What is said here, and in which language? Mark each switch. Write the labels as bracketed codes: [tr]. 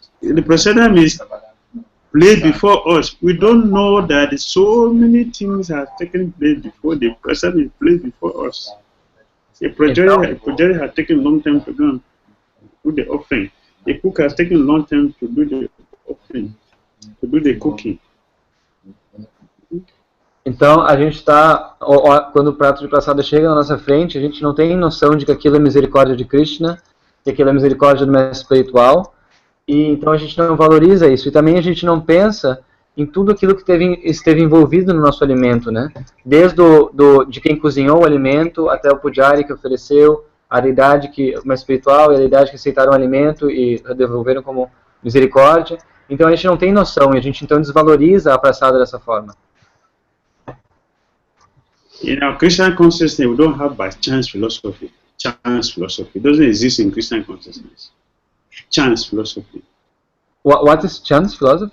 [en] The prasadam is placed before us. We don't know that so many things have taken place before the prasadam is placed before us. A pujari has taken a long time to do the offering. The cook has taken a long time to do the offering, to do the cooking. [pt] Então, a gente está, quando o prato de praçada chega na nossa frente, a gente não tem noção de que aquilo é misericórdia de Krishna, que aquilo é misericórdia do mestre espiritual, e então a gente não valoriza isso. E também a gente não pensa em tudo aquilo que esteve envolvido no nosso alimento, né? Desde de quem cozinhou o alimento até o pujari que ofereceu, a deidade o mestre espiritual e a deidade que aceitaram o alimento e devolveram como misericórdia. Então a gente não tem noção e a gente então desvaloriza a praçada dessa forma. [en] In our Christian consciousness, we don't have by chance philosophy. Chance philosophy. It doesn't exist in Christian consciousness. Chance philosophy. What is chance philosophy?